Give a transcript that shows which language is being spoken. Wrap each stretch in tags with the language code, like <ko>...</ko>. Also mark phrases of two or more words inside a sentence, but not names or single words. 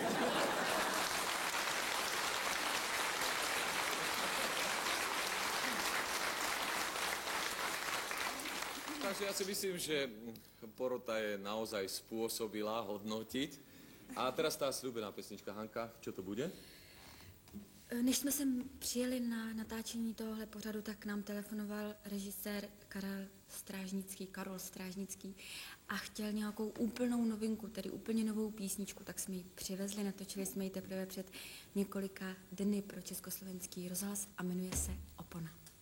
<sk>Takže ja si myslím, že porota je naozaj spôsobila hodnotiť. A teraz tá sľúbená pesnička. Hanka, čo to bude?</sk> <cs>Než jsme sem přijeli na natáčení tohohle pořadu, tak nám telefonoval režisér Karol Strážnický a chtěl nějakou úplnou novinku, tedy úplně novou písničku, tak jsme ji přivezli, natočili jsme ji teprve před několika dny pro Československý rozhlas a jmenuje se Opona.</cs>